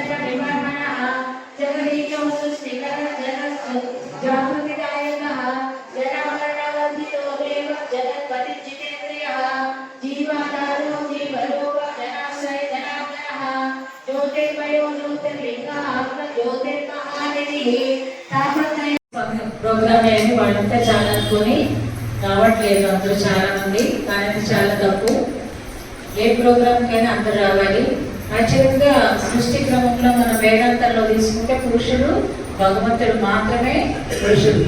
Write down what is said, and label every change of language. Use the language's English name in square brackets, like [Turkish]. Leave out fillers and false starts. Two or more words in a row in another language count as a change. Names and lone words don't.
[Sanskrit] विवर्मणः जगदीशो सृष्टिकरजनस्तु जागृतिदायकः जनामरणवर्धितो देव जगत्पतिजितेन्द्रियः जीवाधारो जीवरूप जनाश्रय जनार्दनः ज्योतिर्मयो ज्योतिर्लिङ्गः ज्योतिर्महानिधिः तापत्रय [Telugu] ప్రోగ్రామ్ అయ్యింది. వాళ్ళంతా చాలా అనుకుని రావట్లేదు అందరూ చాలా మంది, కానీ అది చాలా తప్పు. ఏ ప్రోగ్రామ్కైనా అందరూ రావాలి. యాక్చువల్గా సృష్టి క్రమంలో మన వేదాంతంలో తీసుకుంటే పురుషుడు భగవంతుడు మాత్రమే పురుషుడు.